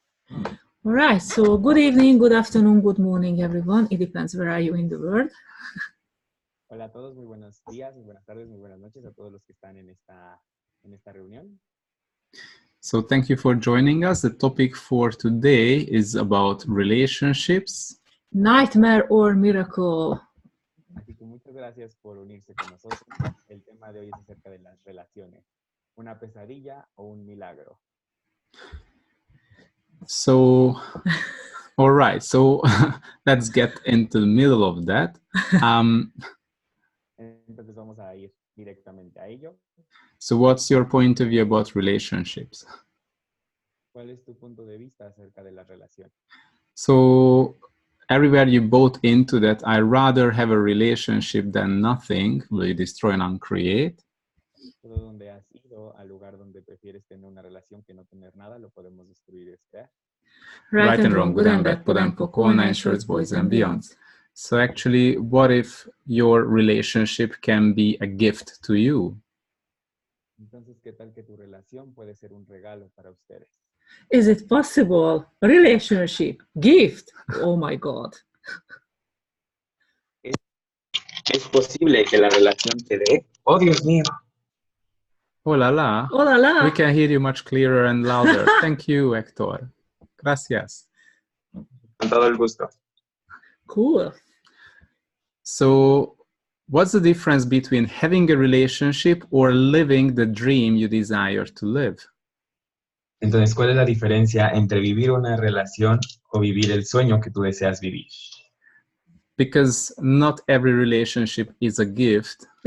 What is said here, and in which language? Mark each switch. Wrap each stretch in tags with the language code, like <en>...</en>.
<en>All right, so good evening, good afternoon, good morning, everyone. It depends where are you in the world.</en> <es>Hola a todos, muy buenos días, muy buenas tardes, muy buenas noches a todos los que están en esta reunión.</es> <en>So thank you for joining us. The topic for today is about relationships. Nightmare or miracle?</en> <es>Así que muchas gracias por unirse con nosotros. El tema de hoy es acerca de las relaciones. ¿Una pesadilla o un milagro?</es> <en>So, all right. So let's get into the middle of that.</en> <es>Entonces vamos a ir directamente a ello.</es> <en>So what's your point of view about relationships?</en> <es>¿Cuál es tu punto de vista acerca de las relaciones?</es> <en>So everywhere you bought into that, I rather have a relationship than nothing, will you destroy and uncreate?</en> <es>Todo donde has ido al lugar donde prefieres tener una relación que no tener nada, lo podemos destruir y descrear.</es> <en>Right and wrong, good and bad, pod and poco, nine shorts, boys and beyonds. So actually, what if your relationship can be a gift to you?</en> <es>Entonces, ¿qué tal que tu relación puede ser un regalo para ustedes?</es> <en>Is it possible? Relationship, gift. Oh my God.</en> <es>¿Es posible que la relación te dé? ¡Oh, Dios mío! Oh la la. Oh la la.</es> <en>We can hear you much clearer and louder. Thank you, Hector.</en> <es>Gracias. Con todo el gusto.</es> <en>Cool. So, what's the difference between having a relationship or living the dream you desire to live?</en> <es>Entonces, ¿cuál es la diferencia entre vivir una relación o vivir el sueño que tú deseas vivir?</es> <en>Because not every relationship is a gift.</en>